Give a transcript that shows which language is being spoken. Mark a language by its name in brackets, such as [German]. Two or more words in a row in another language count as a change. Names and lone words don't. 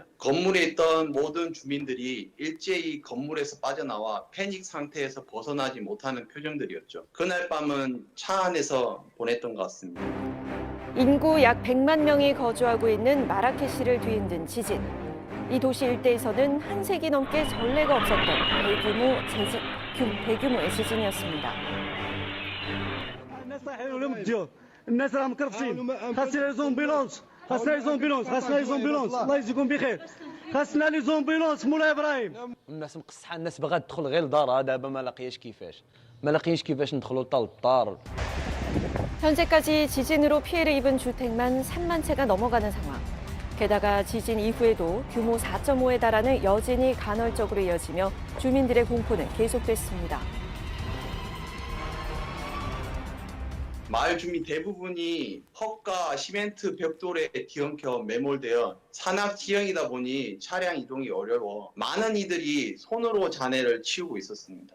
[Korean] 건물에 있던 모든 주민들이 일제히 건물에서 빠져나와 패닉 상태에서 벗어나지 못하는 표정들이었죠. 그날 밤은 차 안에서 보냈던 것 같습니다. 인구 약 100만 명이 거주하고 있는 마라케시를 뒤흔든 지진. 이 도시 일대에서는 한 세기 넘게 전례가 없었던 대규모의 지진이었습니다. [Arabic] الناس راهم مكرفسين خاصنا [French] les ambulances [Arabic] خاصنا [French] les ambulances [Arabic] خاصنا [French] les ambulances [Arabic] الله يجزيكم بخير خاصنا [French] les ambulances [Arabic] مولاي ابراهيم الناس مقصحه الناس باغا تدخل غير لدارها دابا ما لاقياش كيفاش ندخلوا لطال الدار. [Korean] 현재까지 지진으로 피해를 입은 주택만 3만 채가 넘어가는 상황. 게다가 지진 이후에도 규모 4.5에 달하는 여진이 간헐적으로 이어지며 주민들의 공포는 계속됐습니다. 마을 주민 대부분이 흙과 시멘트 벽돌에 뒤엉켜 매몰되어 산악 지형이다 보니 차량 이동이 어려워 많은 이들이 손으로 잔해를 치우고 있었습니다.